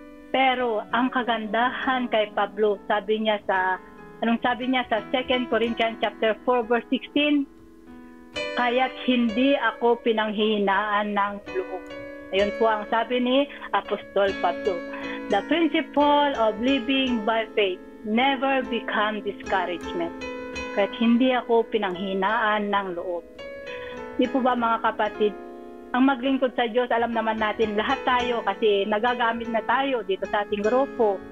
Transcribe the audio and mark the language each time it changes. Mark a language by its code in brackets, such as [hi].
[tl] Pero ang kagandahan kay Pablo, sabi niya sa 2 Corinthians chapter 4 verse 16, kaya't hindi ako pinanghihinaan ng loob. Ayun po ang sabi ni Apostol Pablo. [en] The principle of living by faith never become discouragement. [tl] Kaya't hindi ako pinanghinaan ng loob. Di po ba mga kapatid, ang maglingkod sa Diyos, alam naman natin lahat tayo kasi nagagamit na tayo dito sa ating grupo.